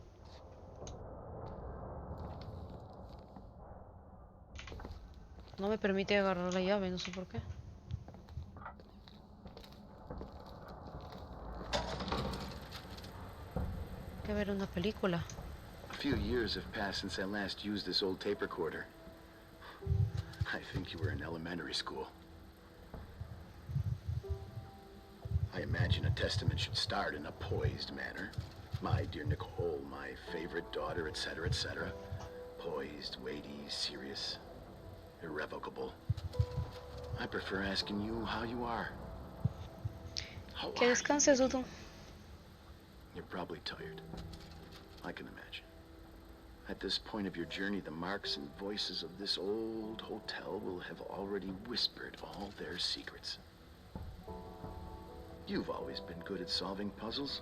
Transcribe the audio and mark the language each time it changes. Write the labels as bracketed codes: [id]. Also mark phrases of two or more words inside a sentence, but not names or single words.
[es] No me permite agarrar la llave, no sé por qué. Hay que ver una película. [en] A few years have passed since I last used this old tape recorder. I think you were in elementary school. I imagine a testament should start in a poised manner. My dear Nicole, my favorite daughter, etc., etc. Poised, weighty, serious, irrevocable. I prefer asking you how you are. [es] Que descanses, Dudu. [en] You're probably tired. I can imagine. At this point of your journey, the marks and voices of this old hotel will have already whispered all their secrets. You've always been good at solving puzzles.